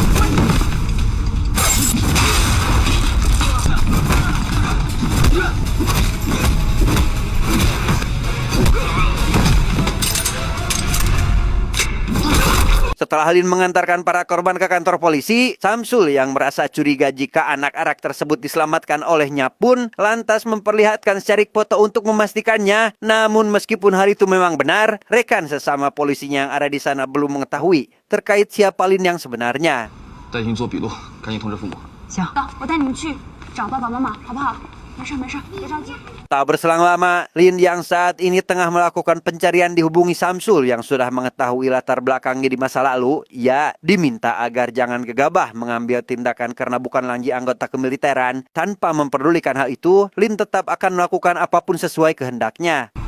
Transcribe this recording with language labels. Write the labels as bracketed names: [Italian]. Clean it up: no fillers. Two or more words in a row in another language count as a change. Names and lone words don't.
[Indonesian] Setelah Lin mengantarkan para korban ke kantor polisi, Samsul yang merasa curiga jika anak-anak tersebut diselamatkan olehnya pun lantas memperlihatkan secarik foto untuk memastikannya. Namun meskipun hal itu memang benar, rekan sesama polisinya yang ada di sana belum mengetahui terkait siapa Lin yang sebenarnya. [Chinese] 带您做笔录，赶紧通知父母。行，我带你们去找爸爸妈妈，好不好？没事没事，别着急。 [Indonesian] Tak berselang lama, Lin yang saat ini tengah melakukan pencarian dihubungi Samsul yang sudah mengetahui latar belakangnya di masa lalu. Ia diminta agar jangan gegabah mengambil tindakan karena bukan lagi anggota kemiliteran. Tanpa memperdulikan hal itu, Lin tetap akan melakukan apapun sesuai kehendaknya.